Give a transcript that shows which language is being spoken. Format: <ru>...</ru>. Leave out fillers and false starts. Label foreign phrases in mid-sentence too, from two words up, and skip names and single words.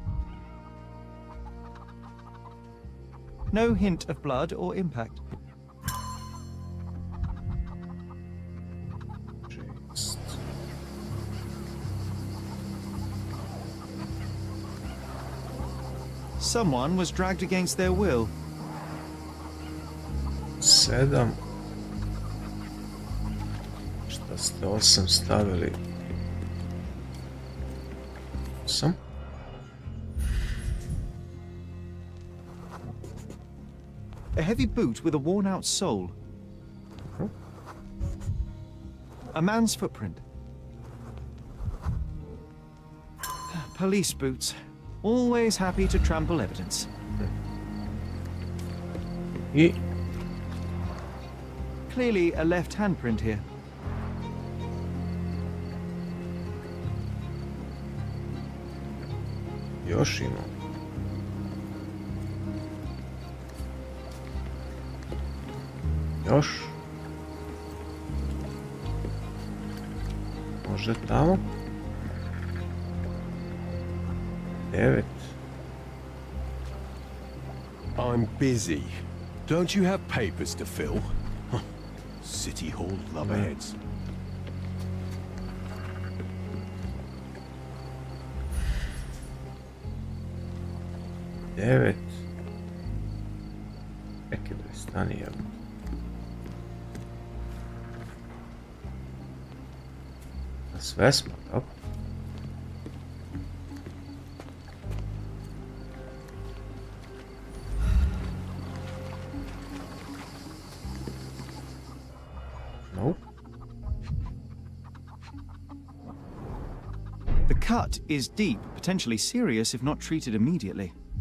<en>No hint of blood or impact. Someone was dragged against their will. 7.</en> <sr>Šta ste 8 stavili? 8.</sr> <en>A heavy boot with a worn-out sole. A man's footprint. Police boots. Always happy to trample evidence. I Clearly a left handprint here.</en> <sr>još imam. Još. Može tamo. 9.</sr> <en>I'm busy. Don't you have papers to fill? City Hall lubberheads.</en> <sr>Devet. Čekaj da stani, jel? Sve smo, tako?</sr> <en>Nope. The cut is deep, potentially serious if not treated immediately.</en>